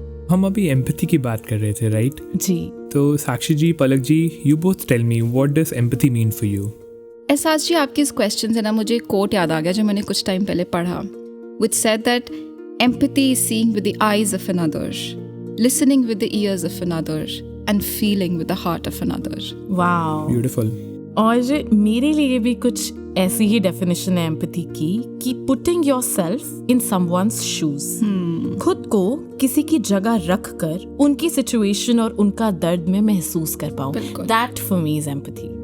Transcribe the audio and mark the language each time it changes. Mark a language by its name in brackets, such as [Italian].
[Hindi] हम अभी एम्पैथी की बात कर रहे थे, राइट? जी. [English] तो Sakshi ji, Palak ji, you both tell me what does empathy mean for you? [Hindi] एहसास जी, आपके इस क्वेश्चन से ना मुझे एक कोट याद आ गया जो मैंने कुछ टाइम पहले पढ़ा, [English] which said that empathy is seeing with the eyes of another, listening with the ears of another, and feeling with the heart of another. Wow, beautiful. [Hindi] और मेरे लिए भी कुछ ऐसी ही डेफिनेशन है एम्पैथी की कि [English] Putting yourself in someone's shoes. [Hindi] खुद को किसी की जगह रख कर उनकी सिचुएशन और उनका दर्द में महसूस कर पाऊं. [English] That for me is empathy.